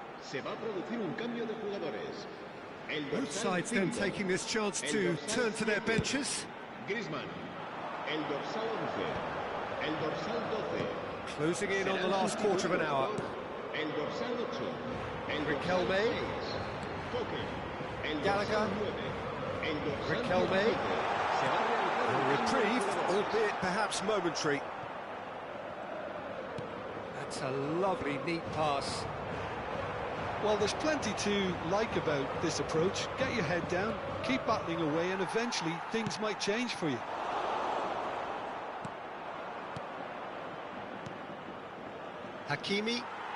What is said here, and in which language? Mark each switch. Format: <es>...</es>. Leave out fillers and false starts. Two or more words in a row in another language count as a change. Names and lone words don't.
<es>Se va a producir un cambio de jugadores. El</es> <en>Both</en> <es>dorsal</es> <en>sides then</en> <es>5,</es> <en>taking this chance</en> <es>el</es> <en>to</en> <es>dorsal</es> <en>turn to their</en> <es>7,</es> <en>benches.</en> <es>Griezmann. El dorsal 11. El dorsal 12.</es> <en>Closing in on</en> <es>Será</es> <en>the last quarter of an hour.</en> <es>El dorsal 8. El Riquelme. dorsal 6. Coque. El Gallagher. dorsal 9. El dorsal Riquelme. 17. Se va a realizar</es> <en>A</en> <es>un cambio de</es> <en>reprieve,</en> <es>jugadores.</es> <en>albeit perhaps momentary. That's a lovely, neat pass. Well, there's plenty to like about this approach. Get your head down, keep battling away, and eventually things might change for you. Hakimi.</en>